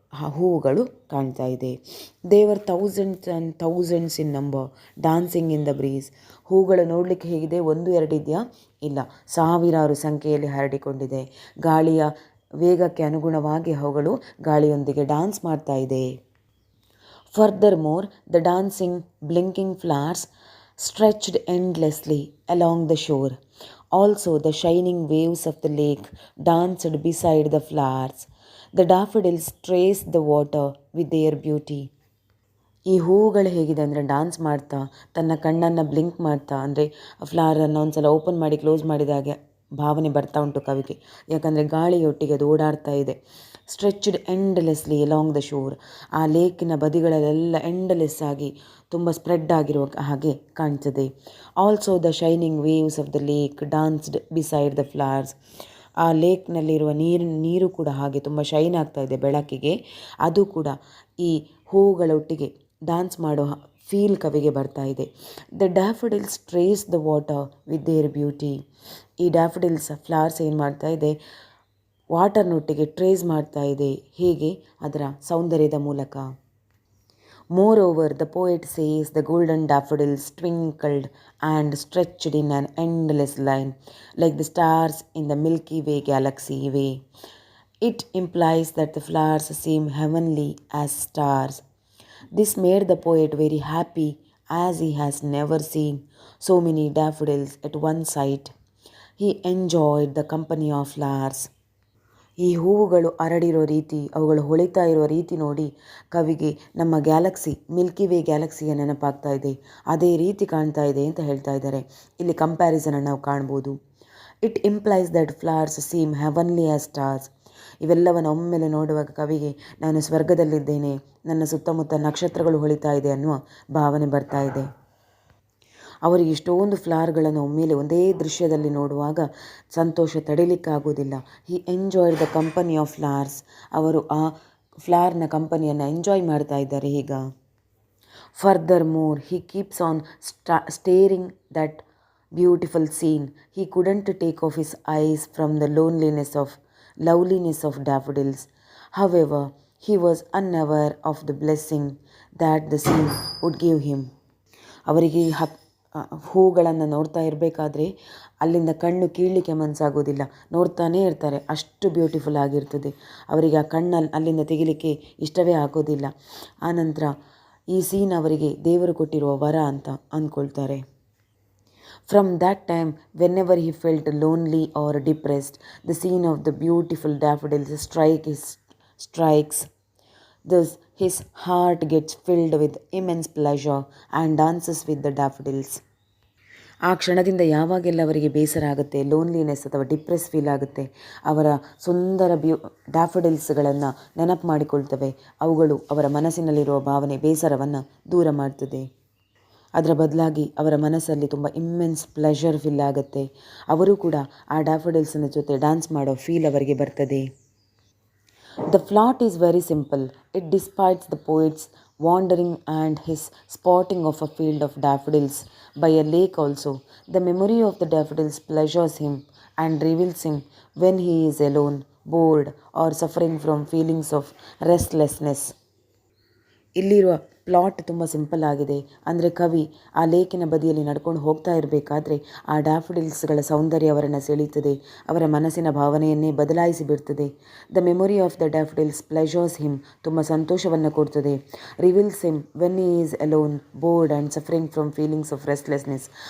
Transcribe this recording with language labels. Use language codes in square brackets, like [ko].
[kn] ಹೂವುಗಳು ಕಾಣ್ತಾ ಇದೆ. [en] They were thousands and thousands in number dancing in the breeze. [kn] ಹೂಗಳು ನೋಡಲಿಕ್ಕೆ ಹೇಗಿದೆ, ಒಂದು ಎರಡಿದೆಯಾ? ಇಲ್ಲ, ಸಾವಿರಾರು ಸಂಖ್ಯೆಯಲ್ಲಿ ಹರಡಿಕೊಂಡಿದೆ. ಗಾಳಿಯ ವೇಗಕ್ಕೆ ಅನುಗುಣವಾಗಿ ಅವುಗಳು ಗಾಳಿಯೊಂದಿಗೆ ಡ್ಯಾನ್ಸ್ ಮಾಡ್ತಾ ಇದೆ. [en] Furthermore, the dancing, blinking flowers stretched endlessly along the shore. Also, the shining waves of the lake danced beside the flowers. The daffodils traced the water with their beauty. [kn] ಈ ಹೂವುಗಳು ಹೇಗಿದೆ ಅಂದರೆ ಡ್ಯಾನ್ಸ್ ಮಾಡ್ತಾ, ತನ್ನ ಕಣ್ಣನ್ನು blink ಮಾಡ್ತಾ, ಅಂದರೆ ಫ್ಲವರನ್ನು ಒಂದು ಸಲ ಓಪನ್ ಮಾಡಿ ಕ್ಲೋಸ್ ಮಾಡಿದಾಗೆ ಭಾವನೆ ಬರ್ತಾ ಉಂಟು ಕವಿಗೆ. ಯಾಕಂದರೆ ಗಾಳಿಯೊಟ್ಟಿಗೆ ಅದು ಓಡಾಡ್ತಾ ಇದೆ. [en] Stretched endlessly along the shore. [kn] ಆ ಲೇಕಿನ ಬದಿಗಳಲ್ಲೆಲ್ಲ ಎಂಡ್ಲೆಸ್ ಆಗಿ ತುಂಬ ಸ್ಪ್ರೆಡ್ ಆಗಿರುವ ಹಾಗೆ ಕಾಣ್ತದೆ. [en] Also the shining waves of the lake danced beside the flowers. [kn] ಆ ಲೇಕ್ನಲ್ಲಿರುವ ನೀರು ಕೂಡ ಹಾಗೆ ತುಂಬ ಶೈನ್ ಆಗ್ತಾ ಇದೆ ಬೆಳಕಿಗೆ. ಅದು ಕೂಡ ಈ ಹೂವುಗಳೊಟ್ಟಿಗೆ ಡ್ಯಾನ್ಸ್ ಮಾಡೋ ಫೀಲ್ ಕವಿಗೆ ಬರ್ತಾ ಇದೆ. [en] The daffodils trace the water with their beauty. [kn] ಈ ಡ್ಯಾಫಡಿಲ್ಸ್ ಫ್ಲವರ್ಸ್ ಏನು ಮಾಡ್ತಾ ಇದೆ, ವಾಟರ್ನೊಟ್ಟಿಗೆ ಟ್ರೇಸ್ ಮಾಡ್ತಾ ಇದೆ. ಹೇಗೆ? ಅದರ ಸೌಂದರ್ಯದ ಮೂಲಕ. [en] Moreover, the poet says the golden daffodils twinkled and stretched in an endless line, like the stars in the Milky Way galaxy way. It implies that the flowers seem heavenly as stars. This made the poet very happy, as he has never seen so many daffodils at one sight. He enjoyed the company of flowers. [kn] ಈ ಹೂವುಗಳು ಅರಳಿರೋ ರೀತಿ, ಅವುಗಳು ಹೊಳಿತಾ ಇರೋ ರೀತಿ ನೋಡಿ ಕವಿಗೆ ನಮ್ಮ ಗ್ಯಾಲಕ್ಸಿ, ಮಿಲ್ಕಿ ವೇ ಗ್ಯಾಲಕ್ಸಿಯ ನೆನಪಾಗ್ತಾ ಇದೆ. ಅದೇ ರೀತಿ ಕಾಣ್ತಾ ಇದೆ ಅಂತ ಹೇಳ್ತಾ ಇದ್ದಾರೆ. ಇಲ್ಲಿ ಕಂಪ್ಯಾರಿಸನನ್ನು ನಾವು ಕಾಣ್ಬೋದು. [en] It implies that flowers seem heavenly as stars. [kn] ಇವೆಲ್ಲವನ್ನು ಒಮ್ಮೆಲೆ ನೋಡುವಾಗ ಕವಿಗೆ ನಾನು ಸ್ವರ್ಗದಲ್ಲಿದ್ದೇನೆ, ನನ್ನ ಸುತ್ತಮುತ್ತ ನಕ್ಷತ್ರಗಳು ಹೊಳಿತಾ ಇದೆ ಅನ್ನುವ ಭಾವನೆ ಬರ್ತಾ ಇದೆ. ಅವರಿಗೆ ಇಷ್ಟೊಂದು ಫ್ಲವರ್ಗಳನ್ನು ಒಮ್ಮೆಲೆ ಒಂದೇ ದೃಶ್ಯದಲ್ಲಿ ನೋಡುವಾಗ ಸಂತೋಷ ತಡಿಲಿಕ್ಕಾಗೋದಿಲ್ಲ. [en] He enjoyed the company of flowers. [kn] ಅವರು ಆ ಫ್ಲವರ್ನ ಕಂಪನಿಯನ್ನು ಎಂಜಾಯ್ ಮಾಡ್ತಾ ಇದ್ದಾರೆ ಈಗ. [en] Furthermore he keeps on staring that beautiful scene. He couldn't take off his eyes from the loveliness of daffodils. However, he was unaware of the blessing that the scene would give him. [kn] ಅವರಿಗೆ ಹೂಗಳನ್ನು ನೋಡ್ತಾ ಇರಬೇಕಾದ್ರೆ ಅಲ್ಲಿಂದ ಕಣ್ಣು ಕೀಳಲಿಕ್ಕೆ ಮನಸ್ಸಾಗೋದಿಲ್ಲ. ನೋಡ್ತಾನೇ ಇರ್ತಾರೆ, ಅಷ್ಟು beautiful ಆಗಿರ್ತದೆ. ಅವರಿಗೆ ಆ ಕಣ್ಣಲ್ಲಿ ಅಲ್ಲಿಂದ ತೆಗಿಲಿಕ್ಕೆ ಇಷ್ಟವೇ ಆಗೋದಿಲ್ಲ. ಆನಂತರ ಈ ಸೀನ್ ಅವರಿಗೆ ದೇವರು ಕೊಟ್ಟಿರುವ ವರ ಅಂತ ಅಂದ್ಕೊಳ್ತಾರೆ. [en] From that time, whenever he felt lonely or depressed, the scene of the beautiful daffodils strikes. Thus, his heart gets filled with immense pleasure and dances with the daffodils. [kn] ಆ ಕ್ಷಣದಿಂದ ಯಾವಾಗೆಲ್ಲ ಅವರಿಗೆ ಬೇಸರ ಆಗುತ್ತೆ, ಲೋನ್ಲಿನೆಸ್ ಅಥವಾ ಡಿಪ್ರೆಸ್ ಫೀಲ್ ಆಗುತ್ತೆ, ಅವರ ಸುಂದರ ಡ್ಯಾಫಡಿಲ್ಸ್ಗಳನ್ನು ನೆನಪು ಮಾಡಿಕೊಳ್ತವೆ. ಅವುಗಳು ಅವರ ಮನಸ್ಸಿನಲ್ಲಿರುವ ಭಾವನೆ, ಬೇಸರವನ್ನು ದೂರ ಮಾಡ್ತದೆ. ಅದರ ಬದಲಾಗಿ ಅವರ ಮನಸ್ಸಲ್ಲಿ ತುಂಬ ಇಮ್ಮೆನ್ಸ್ ಪ್ಲೆಷರ್ ಫೀಲ್ ಆಗುತ್ತೆ. ಅವರು ಕೂಡ ಆ ಡ್ಯಾಫಡಿಲ್ಸ್ನ ಜೊತೆ ಡ್ಯಾನ್ಸ್ ಮಾಡೋ ಫೀಲ್ ಅವರಿಗೆ ಬರ್ತದೆ. [en] The plot is very simple. It despises the poet's wandering and his spotting of a field of daffodils by a lake also. The memory of the daffodils pleasures him and reveals him when he is alone, bored, or suffering from feelings of restlessness. [kn] ಇಲ್ಲಿರುವ plot ತುಂಬ simple ಆಗಿದೆ. ಅಂದರೆ ಕವಿ ಆ ಲೇಕಿನ ಬದಿಯಲ್ಲಿ ನಡ್ಕೊಂಡು ಹೋಗ್ತಾ ಇರಬೇಕಾದ್ರೆ ಆ ಡ್ಯಾಫಡಿಲ್ಸ್ಗಳ ಸೌಂದರ್ಯ ಅವರನ್ನು ಸೆಳೀತದೆ, ಅವರ ಮನಸ್ಸಿನ ಭಾವನೆಯನ್ನೇ ಬದಲಾಯಿಸಿ ಬಿಡ್ತದೆ. [en] the memory of the daffodils pleasures him, [kn] ತುಂಬ ಸಂತೋಷವನ್ನು ಕೊಡ್ತದೆ. [en] Reveals him when he is alone, bored and suffering from feelings of restlessness.